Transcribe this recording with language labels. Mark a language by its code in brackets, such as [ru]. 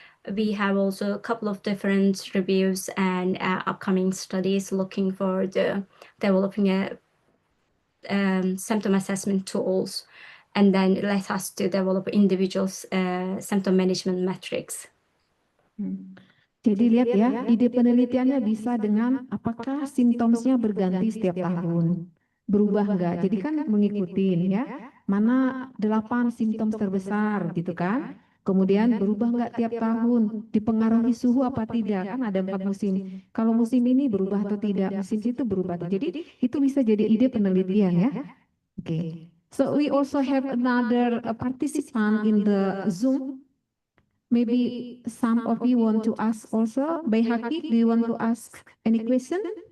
[en] We have also a couple of different reviews and upcoming studies looking for the developing a symptom assessment tools, and then let us to develop individual symptom management metrics. [id] Jadi lihat ya, ide penelitiannya bisa dengan apakah simptomnya berganti setiap tahun, berubah enggak? Jadi kan mengikuti ya, mana 8 simptom terbesar gitu kan? Kemudian berubah enggak tiap tahun, dipengaruhi suhu apa tidak? Kan ada 4 musim. Kalau musim ini berubah atau tidak, musim itu berubah. Jadi itu bisa jadi ide penelitian ya. Oke. [en] So we also have another participant in the Zoom. Maybe some of you want to ask also. Bay Haki, do you want to ask any question?